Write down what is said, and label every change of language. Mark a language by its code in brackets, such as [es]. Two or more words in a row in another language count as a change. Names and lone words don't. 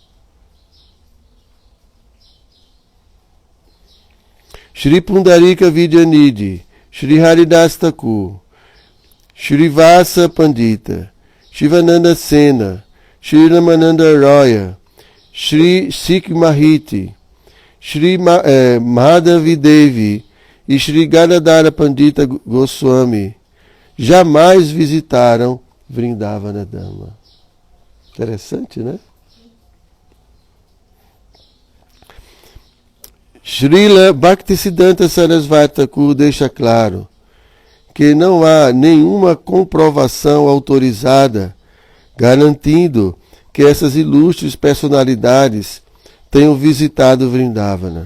[pt] Shri Pundarika Vidyanidhi, Shri Haridas Thakur, Shri Vasa Pandita, Shivananda Sena, Shri Ramananda Roya, Shri Sikh Mahiti, Shri Madhavi Devi e Shri Gadadhara Pandita Goswami jamais visitaram Vrindavana Dhamma. Interessante, né? Srila Bhaktisiddhanta Sarasvati Thakur deixa claro que não há nenhuma comprovação autorizada garantindo que essas ilustres personalidades tenham visitado Vrindavana.